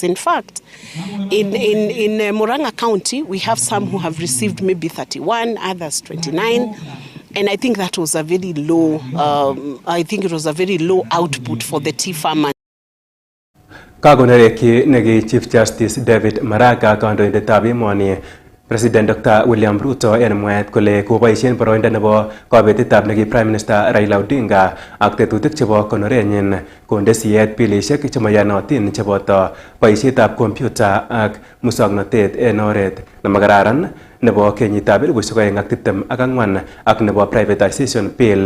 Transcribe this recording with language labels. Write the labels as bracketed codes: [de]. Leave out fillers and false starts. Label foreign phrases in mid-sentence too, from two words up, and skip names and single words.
[en] In fact, in Murang'a County, we have some who have received maybe 31, others 29. And I think that was a very low, output for the tea farmers. [kln] Kagonereki negi Chief Justice David Maraga kandoindetab emoni President Dr. William Ruto en mwaet kole koboisien boroindo nebo kabetetab negi Prime Minister Raila Odinga ak tetutik chebo konorenyin konde siyet bilisiek chemayanotin cheboto boisietab kompyuta ak musoknotet en oret nemakararan nebo kenyitab 2024 ak nebo [en] privatization bill.